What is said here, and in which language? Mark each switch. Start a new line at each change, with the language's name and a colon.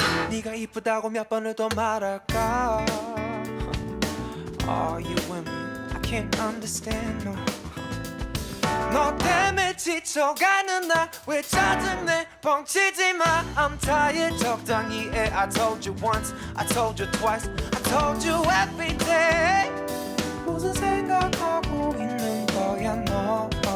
Korean: 네가 이쁘다고 몇 번을 더 말할까?
English: Are you with me? I can't understand no.
Korean: 너 때문에 지쳐가는 나 왜 짜증내 뻥치지 마.
English: I'm tired
Korean: 적당히 해.
English: I told you once, I told you twice, I told you every day.
Korean: 무슨 생각하고 있는 거야 너?